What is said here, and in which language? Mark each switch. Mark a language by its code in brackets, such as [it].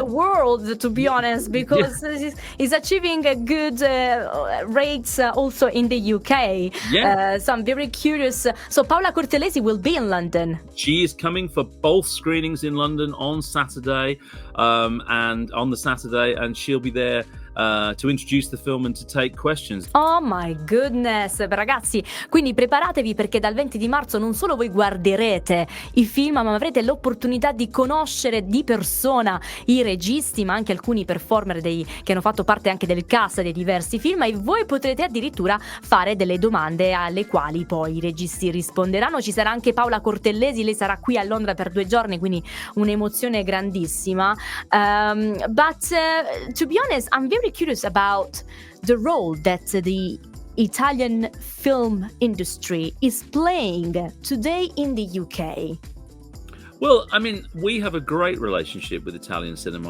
[en] In the world, to be honest, because it's achieving a good rates also in the UK. So I'm very curious. So Paola Cortellesi will be in London. She is coming for both screenings in London on Saturday, and she'll be there to introduce the film and to take questions. Oh my goodness, [it] ragazzi, quindi preparatevi, perché dal 20 di marzo non solo voi guarderete i film, ma avrete l'opportunità di conoscere di persona i registi, ma anche alcuni performer che hanno fatto parte anche del cast dei diversi film, e voi potrete addirittura fare delle domande alle quali poi i registi risponderanno. Ci sarà anche Paola Cortellesi, lei sarà qui a Londra per 2 giorni, quindi un'emozione grandissima. [en] But to be honest, I'm very curious about the role that the Italian film industry is playing today in the UK. Well, I mean, we have a great relationship with Italian cinema.